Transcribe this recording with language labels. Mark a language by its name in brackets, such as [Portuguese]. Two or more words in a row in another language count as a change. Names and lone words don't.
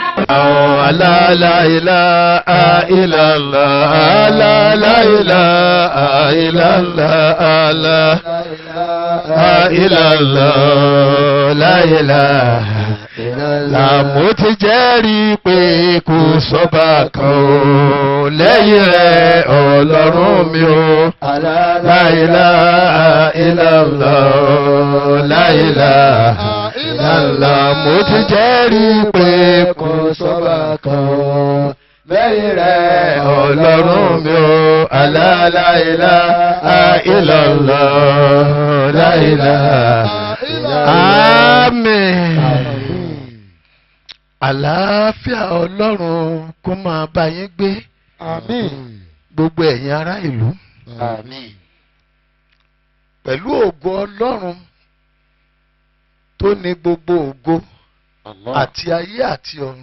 [Arabic] لا إله إلا الله، لا إله إلا الله، لا إله، لا إله إلا الله. [Yoruba] Mo ti jẹ́rìí pé kò sọ́ba kan o lẹ́yìn rẹ̀ Ọlọ́run mi o. [Arabic] لا إله إلا الله، لا إله إلا الله. [Yoruba] Mo ti jẹ́rìí pé kò sọ́ba kan o lẹ́yìn rẹ̀ Ọlọ́run mi o. [Arabic] لا إله إلا الله، لا إله. [Yoruba] Àmín. Àlàáfíà Ọlọ́run kó máa bá yín gbé. Àmín. Gbogbo ẹ̀yin ará ìlú. Àmín. Pẹ̀lú ògo Ọlọ́run tó ní gbogbo ògo àti ayé àti ọ̀run.